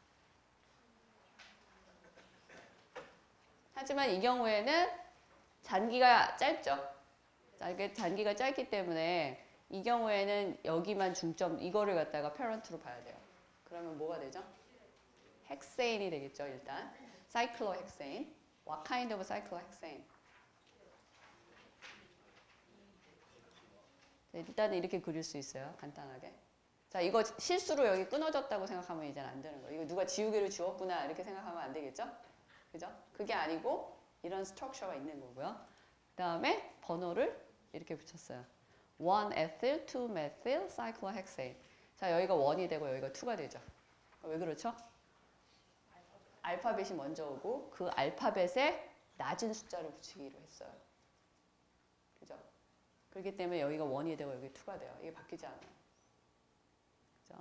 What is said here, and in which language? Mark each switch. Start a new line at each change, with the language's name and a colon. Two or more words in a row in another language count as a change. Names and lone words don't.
Korean: 하지만 이 경우에는 잔기가 짧죠. 잔기가 짧기 때문에 이 경우에는 여기만 중점, 이거를 갖다가 페런트로 봐야 돼요. 그러면 뭐가 되죠? 헥세인이 되겠죠, 일단. 사이클로헥세인.
English: What kind of cyclohexane?
Korean: 일단은 이렇게 그릴 수 있어요, 간단하게. 자, 이거 실수로 여기 끊어졌다고 생각하면 이제는 안 되는 거예요. 이거 누가 지우개를 지웠구나, 이렇게 생각하면 안 되겠죠? 그죠? 그게 아니고 이런 스트럭처가 있는 거고요. 그 다음에 번호를 이렇게 붙였어요.
English: 1-ethyl, 2-methyl, cyclohexane.
Korean: 자, 여기가 1이 되고 여기가 2가 되죠. 왜 그렇죠? 알파벳이 먼저 오고 그 알파벳에 낮은 숫자를 붙이기로 했어요. 그렇기 때문에 여기가 1이 되고 여기 2가 돼요. 이게 바뀌지 않아요. 그죠?